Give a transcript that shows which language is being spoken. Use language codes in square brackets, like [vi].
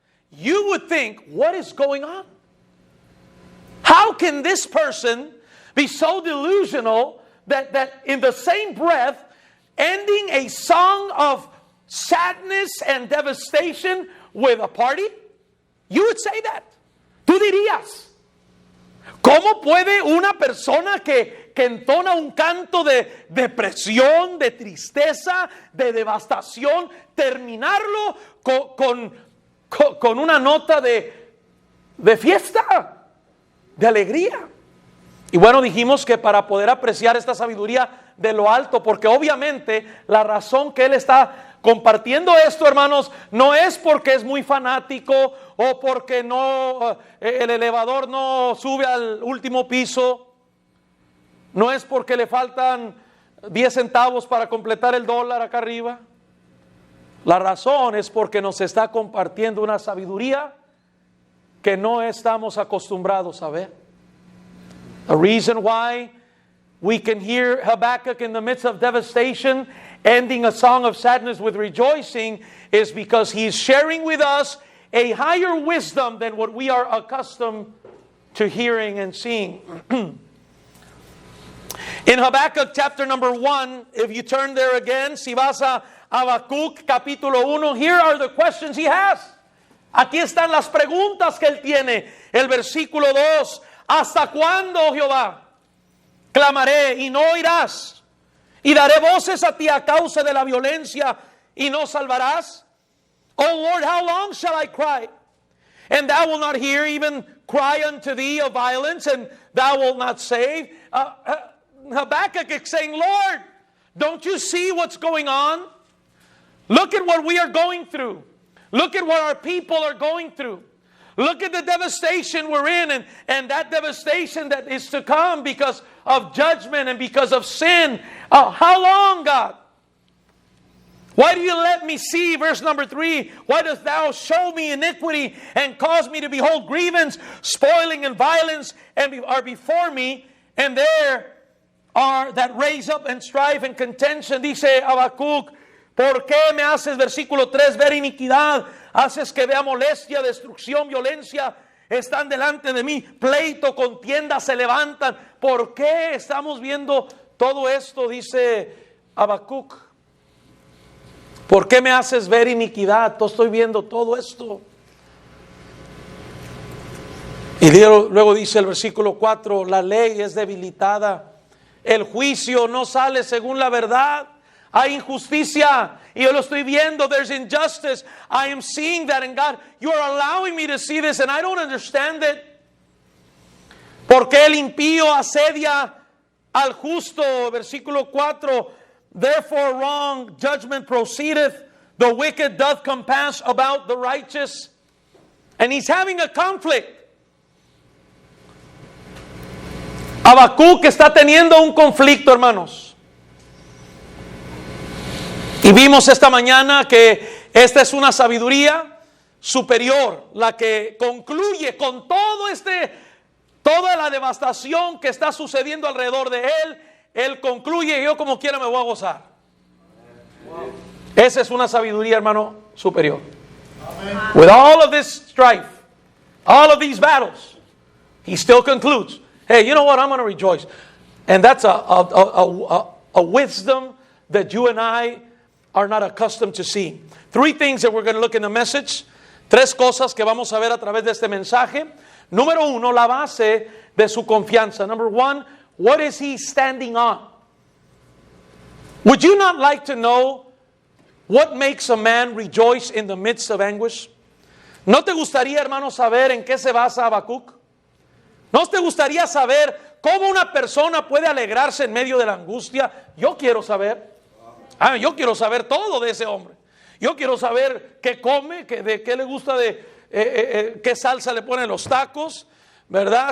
[en] You would think, what is going on? How can this person be so delusional that in the same breath, ending a song of sadness and devastation with a party? You would say that. [es] Tú dirías, ¿cómo puede una persona que entona un canto de depresión, de tristeza, de devastación, terminarlo con una nota de fiesta, de alegría? Y bueno, dijimos que para poder apreciar esta sabiduría de lo alto, porque obviamente la razón que él está compartiendo esto, hermanos, no es porque es muy fanático o porque el elevador no sube al último piso, no es porque le faltan 10 centavos para completar el dólar acá arriba. La razón es porque nos está compartiendo una sabiduría que no estamos acostumbrados a ver. [en] The reason why we can hear Habakkuk in the midst of devastation ending a song of sadness with rejoicing is because he's sharing with us a higher wisdom than what we are accustomed to hearing and seeing. In Habakkuk chapter number 1, if you turn there again, [es] si vas a Habacuc capítulo 1, [en] here are the questions he has. [es] Aquí están las preguntas que él tiene. El versículo 2, ¿hasta cuándo, Jehová? Clamaré y no oirás. Y daré voces a ti a causa de la violencia y no salvarás. [en] Oh Lord, how long shall I cry? And thou wilt not hear, even cry unto thee of violence, and thou wilt not save. Habakkuk is saying, Lord, don't you see what's going on? Look at what we are going through. Look at what our people are going through. Look at the devastation we're in, and that devastation that is to come because of judgment and because of sin. How long, God? Why do you let me see, verse number 3, why dost thou show me iniquity and cause me to behold grievance, spoiling and violence are before me, and there are that raise up and strife and contention? [es] Dice Habacuc, ¿por qué me haces, versículo 3, ver iniquidad? Haces que vea molestia, destrucción, violencia, están delante de mí, pleito, contienda se levantan. ¿Por qué estamos viendo todo esto? Dice Habacuc. ¿Por qué me haces ver iniquidad? Estoy viendo todo esto. Y luego dice el versículo 4, la ley es debilitada, el juicio no sale según la verdad. Hay injusticia y yo lo estoy viendo. [en] There's injustice. I am seeing that, and God, you are allowing me to see this, and I don't understand it. [es] ¿Por qué el impío asedia al justo? Versículo 4. [en] Therefore wrong judgment proceedeth, the wicked doth compass about the righteous. And he's having a conflict. [es] Habacuc está teniendo un conflicto, hermanos. Y vimos esta mañana que esta es una sabiduría superior, la que concluye con toda la devastación que está sucediendo alrededor de él. Él concluye, yo como quiera me voy a gozar. Esa es una sabiduría, hermano, superior. [en] With all of this strife, all of these battles, he still concludes, hey, you know what, I'm going to rejoice. And that's a wisdom that you and I are not accustomed to seeing. 3 things that we're going to look in the message. [es] 3 cosas que vamos a ver a través de este mensaje. Número 1, la base de su confianza. [en] Number 1, what is he standing on? Would you not like to know what makes a man rejoice in the midst of anguish? [es] ¿No te gustaría, hermano, saber en qué se basa Habacuc? ¿No te gustaría saber cómo una persona puede alegrarse en medio de la angustia? Yo quiero saber. Yo quiero saber todo de ese hombre. Yo quiero saber qué come, de qué le gusta, qué salsa le pone en los tacos, ¿verdad?